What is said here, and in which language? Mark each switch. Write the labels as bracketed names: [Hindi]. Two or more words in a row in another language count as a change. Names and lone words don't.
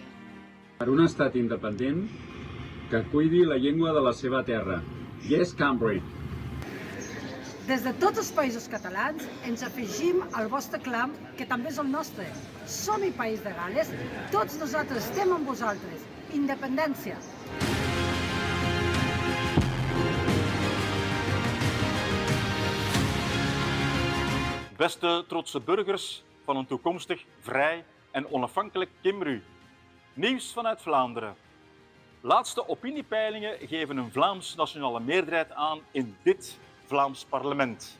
[Catalan] Per un estat independent que cuidi la llengua de la seva terra. [English] Yes, Cambridge. [Catalan] Des de tots els països catalans ens afegim al vostre clam, que també és el nostre. Som-hi, País de Gales, tots nosaltres estem amb vosaltres. Independència! [Dutch] Beste trotse burgers van een toekomstig vrij en onafhankelijk Cymru. Nieuws vanuit Vlaanderen. Laatste opiniepeilingen geven een Vlaams nationale meerderheid aan in dit Vlaams parlement.